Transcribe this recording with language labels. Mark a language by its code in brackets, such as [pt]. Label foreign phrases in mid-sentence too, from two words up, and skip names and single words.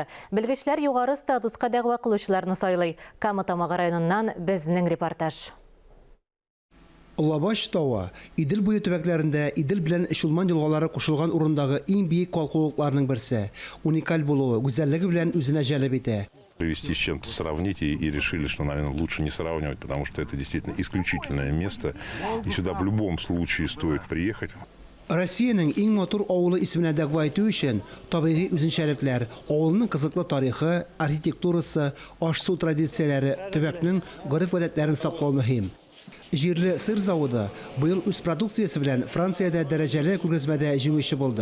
[tt] Белгечләр югары статуска дәгъва кылучыларны сайлый. Кама Тамагы районыннан безнең репортаж. Лабаш тауы Идел буе төбәкләрендә Идел белән Шулман елгалары кушылган урындагы иң биек калкулыкларның берсе. Уникаль булуы, гүзәллеге белән үзенә җәлеп итә. [ru] Привести с чем-то сравнить и решили, что, наверное, лучше не сравнивать, потому что это действительно исключительное место. И сюда в любом случае стоит приехать. [tt] Россиянең иң матур авылы исеменә дәгъва итү өчен табигый үзенчәлекләр, авылның кызыклы тарихы, архитектурасы, аш-су традицияләре, төбәкнең гореф-гадәтләрен саклау мөһим. Җирле сыр заводы быел үз продукциясе белән Франциядә дәрәҗәле күргәзмәдә җиңүче булды.